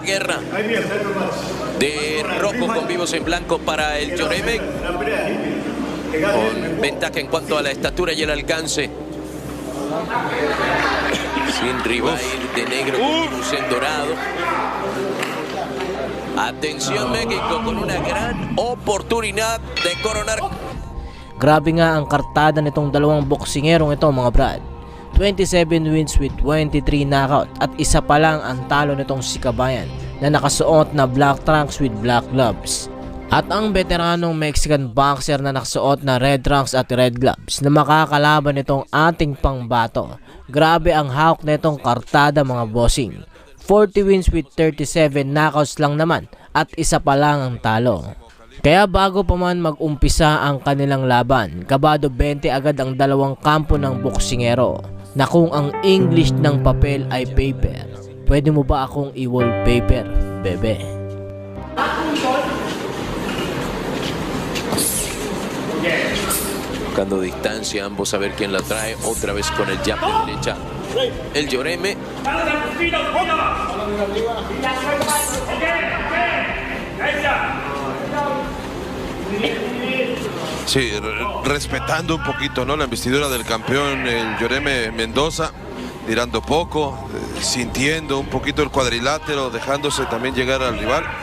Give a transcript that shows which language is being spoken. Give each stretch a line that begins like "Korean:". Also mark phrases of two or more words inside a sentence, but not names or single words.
Spanish: Guerra de rojo con vivos en blanco para el Lloreme, con ventaja en cuanto a la estatura y el alcance. Sin rival de negro con luz en dorado. Atención México con una gran oportunidad de coronar.
Filipino: Grabe nga ang kartada nitong dalawang boksingerong ito mga brad.
English: 27 wins with 23 knockout
Filipino: at isa pa lang ang talo nitong si kabayan na nakasuot na
English: black trunks with black gloves.
Filipino: At ang veteranong Mexican boxer na nakasuot na
English: red trunks
Filipino: at
English: red gloves
Filipino: na makakalaban nitong ating pangbato. Grabe ang hawak nitong kartada mga bossing.
English: 40 wins with 37 knockouts
Filipino: lang naman at isa pa lang ang talo. Kaya bago pa man mag-umpisa ang kanilang laban, kabado 20 agad ang dalawang kampo ng boksingero na kung ang English ng papel ay paper, pwede mo ba akong i-wallpaper, bebe?
Spanish: Buscando distancia, ambos a ver quién la trae. Otra vez con el jab de derecha. El Lloreme. Sí, respetando un poquito, ¿no?, la investidura del campeón, el Lloreme Mendoza, tirando poco, sintiendo un poquito el cuadrilátero, dejándose también llegar al rival.